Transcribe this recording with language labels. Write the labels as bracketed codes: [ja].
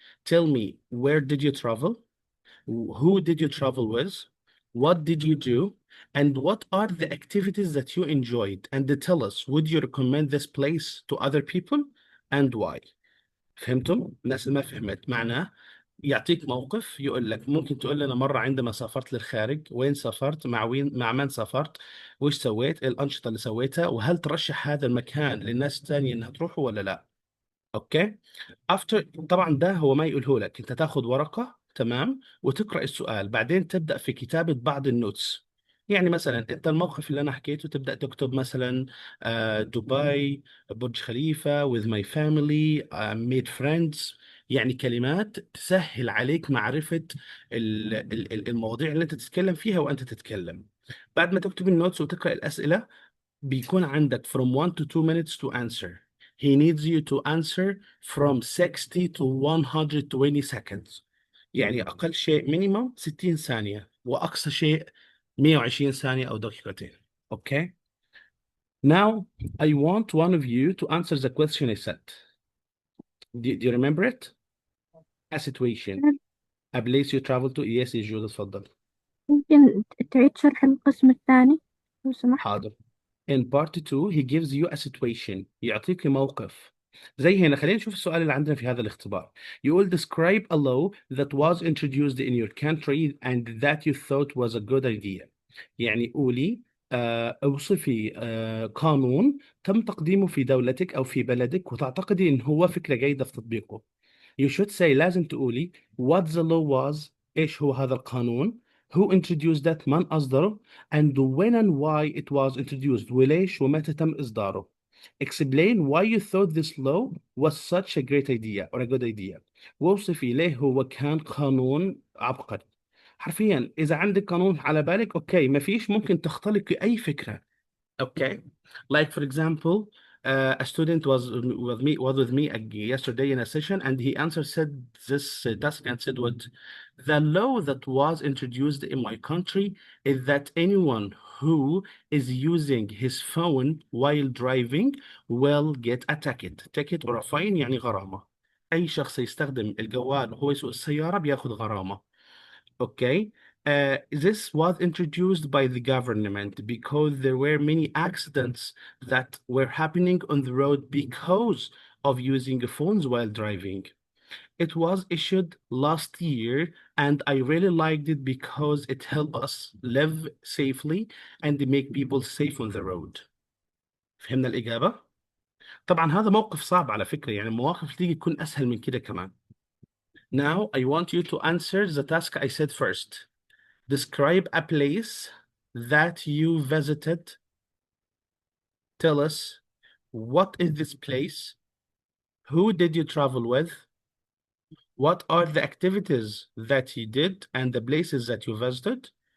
[en] Tell me, where did you travel? Who did you travel with? What did you do? And what are the activities that you enjoyed? And tell us, would you recommend this place to other people? And why? [ar] فهمتم؟ الناس اللي ما فهمت معناه يعطيك موقف، يقول لك ممكن تقول لنا مرة عندما سافرت للخارج، وين سافرت، مع من سافرت، وش سويت، إيه الأنشطة اللي سويتها، وهل ترشح هذا المكان للناس الثانية إنها تروحوا ولا لا. اوكي. افتر طبعا ده هو ما يقوله لك، انت تاخذ ورقة، تمام، وتقرأ السؤال، بعدين تبدأ في كتابة بعض النوتس. يعني مثلا انت الموقف اللي انا حكيته تبدأ تكتب مثلا دبي، برج خليفة، [en] with my family, made friends. [ar] يعني كلمات تسهل عليك معرفة المواضيع اللي انت تتكلم فيها وانت تتكلم. بعد ما تكتب النوتس وتقرأ الأسئلة بيكون عندك [en] from 1 to 2 minutes to answer. He needs you to answer from 60 to 120 seconds. [ar] يعني أقل شيء minimum 60 ثانية وأقصى شيء 120 ثانية أو دقيقتين. [en] Okay? Now, I want one of you to answer the question I said. Do you remember it? A situation. A place you travel to. [ar] Yes, يجوز، تفضل. ممكن تعيد شرح القسم الثاني لو سمحت؟ حاضر. [en] In part 2 he gives you a situation. [ar] يعطيك موقف. زي هنا خلينا نشوف السؤال اللي عندنا في هذا الاختبار. يقول [en] describe a law that was introduced in your country and that you thought was a good idea. [ar] يعني قولي اوصفي قانون تم تقديمه في دولتك أو في بلدك وتعتقدي إن هو فكرة جيدة في تطبيقه. [en] You should say [ar] لازم تقولي [en] what the law was. [ar] إيش هو هذا القانون. [en] Who introduced that. [ar] من أصدره. [en] And when and why it was introduced. [ar] وليش ومتى تم إصداره. [en] Explain why you thought this law was such a great idea or a good idea. [ar] واوصفي ليه هو كان قانون عبقري. حرفيا إذا عندك قانون على بالك أوكي ما فيش ممكن تختلقي أي فكرة. [en] Okay. Like for example, a student was with me yesterday in a session, and he said this task and said what the law that was introduced in my country is that anyone who is using his phone while driving will get a ticket or a fine. [ar] يعني غرامة. أي شخص يستخدم الجوال وهو يسوق السيارة بياخد غرامة. [en] Okay. This was introduced by the government because there were many accidents that were happening on the road because of using phones while driving. It was issued last year and I really liked it because it helped us live safely and make people safe on the road. [ar] فهمنا الإجابة؟ طبعا هذا موقف صعب على فكرة يعني المواقف تيجي تكون أسهل من كده كمان. [en] Now I want you to answer the task I said first. Describe a place that you visited. Tell us, what is this place? Who did you travel with? What are the activities that you did and the places that you visited?